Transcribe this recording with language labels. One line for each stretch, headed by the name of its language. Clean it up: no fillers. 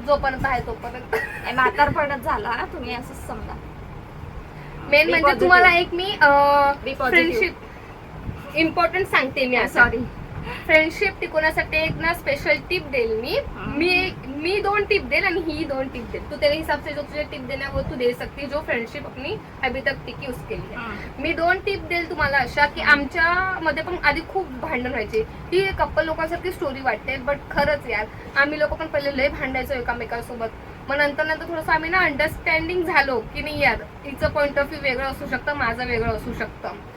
Marathi: जोपर्यंत आहे तोपर्यंत. म्हातारपणच झाला ना तुम्ही, असंच समजा. मेन म्हणजे तुम्हाला एक मी फ्रेंडशिप इम्पॉर्टंट सांगते. मी
English: sorry,
Marathi: फ्रेंडशिप टिकवण्यासाठी एक ना स्पेशल टिप देईल मी 2 टिप देईल आणि ही 2 टिप देईल.
Hindi: तू तेरे हिसाब से जो तुझे टिप देना वो तू दे सकती, जो फ्रेंडशिप अपनी अभी तक टिकी उसके लिए.
Marathi: मी 2 टिप देईल तुम्हाला अशा की आमच्या मध्ये पण आधी खूप भांडण व्हायचे. ही कपल लोकांसारखी स्टोरी वाटते, बट खरंच यार आम्ही लोक पण पहिले लय भांडायचो एकामेकांसोबत. मग नंतर थोडंसं आम्ही ना अंडरस्टँडिंग झालो की नाही यार, हिचं पॉइंट ऑफ व्ह्यू वेगळं असू शकतं, माझं वेगळं असू शकतं.